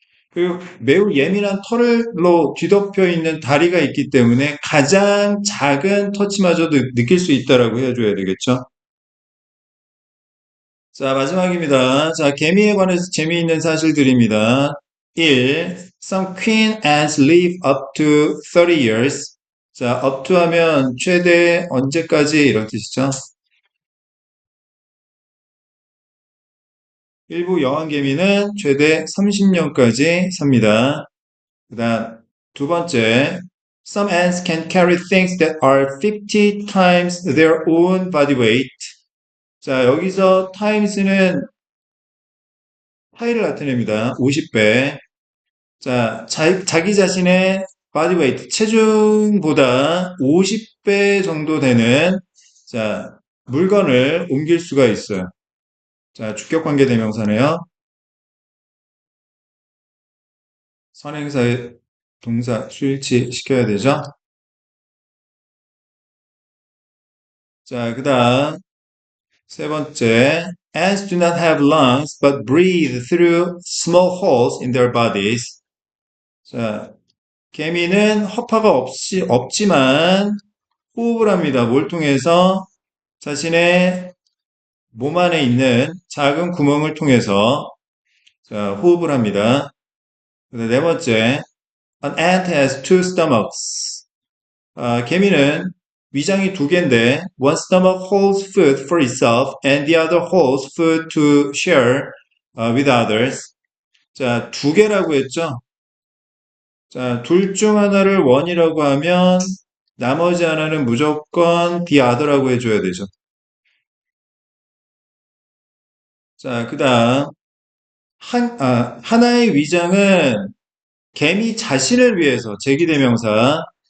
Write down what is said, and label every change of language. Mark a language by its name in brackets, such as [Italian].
[Korean] 그리고 매우 예민한 털로 뒤덮여 있는 다리가 있기 때문에 가장 작은 터치마저도 느낄 수 있다라고 해줘야 되겠죠. 자, 마지막입니다. 자, 개미에 관해서 재미있는 사실들입니다. 1. [English] Some queen ants live up to 30 years. [Korean] 자, up to 하면 최대 언제까지 이런 뜻이죠. 일부 여왕개미는 최대 30년까지 삽니다. 그 다음 두 번째, [English] some ants can carry things that are 50 times their own body weight. [Korean] 자, 여기서 times는 파이를 나타냅니다. 50배. 자, 자기 자신의 body weight, 체중보다 50배 정도 되는 자, 물건을 옮길 수가 있어요. 자, 주격관계 대명사네요. 선행사의 동사 수일치 시켜야 되죠. 자, 그 다음 세 번째. [English] Ants do not have lungs but breathe through small holes in their bodies. [Korean] 자, 개미는 허파가 없지만 호흡을 합니다. 뭘 통해서? 자신의 몸 안에 있는 작은 구멍을 통해서 자, 호흡을 합니다. 네 번째, [English] an ant has two stomachs. [Korean] 개미는 위장이 두 개인데, [English] one stomach holds food for itself and the other holds food to share with others. [Korean] 자, 두 개라고 했죠? 자, 둘 중 하나를 one이라고 하면 나머지 하나는 무조건 the other라고 해줘야 되죠. 자, 그 다음, 하나의 위장은 개미 자신을 위해서 제기대명사.